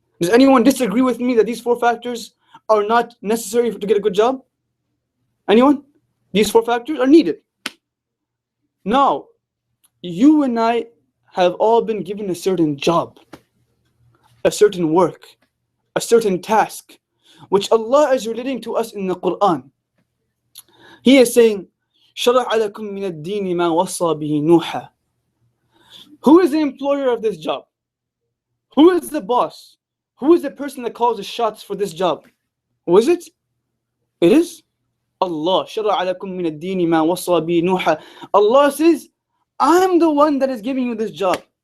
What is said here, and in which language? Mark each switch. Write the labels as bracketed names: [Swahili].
[English] Does anyone disagree with me that these four factors are not necessary to get a good job? Anyone? These four factors are needed. Now, you and I have all been given a certain job, a certain work, a certain task, which Allah is relating to us in the Quran. He is saying, [Arabic] شَرَعَ لَكُم مِّنَ الدِّينِ مَا وَصَّى بِهِ نُوحًا. [English] Who is the employer of this job? Who is the boss? Who is the person that calls the shots for this job? Who is it? It is Allah. [Arabic] شَرَعَ لَكُم مِّنَ الدِّينِ مَا وَصَّى بِهِ نُوحًا. [English] Allah says, I'm the one that is giving you this job.